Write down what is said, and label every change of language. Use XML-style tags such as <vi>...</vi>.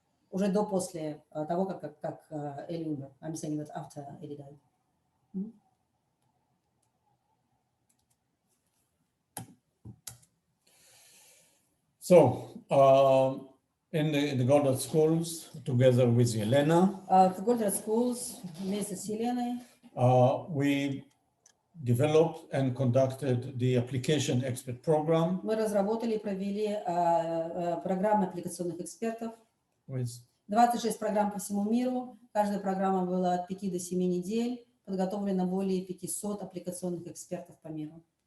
<ru>Уже после того, как Эли умер.</ru> <en>I'm saying that after Эли died. So, in the Goldratt Schools, together with Yelena,</en> <ru>в Goldratt Schools вместе с Еленой</ru> <en>we developed and conducted the application expert program.</en> <ru>Мы разработали и провели программы аппликационных экспертов. 26 программ по всему миру. Каждая программа была от 5 до 7 недель. Подготовлено более 500 аппликационных экспертов по миру.</ru>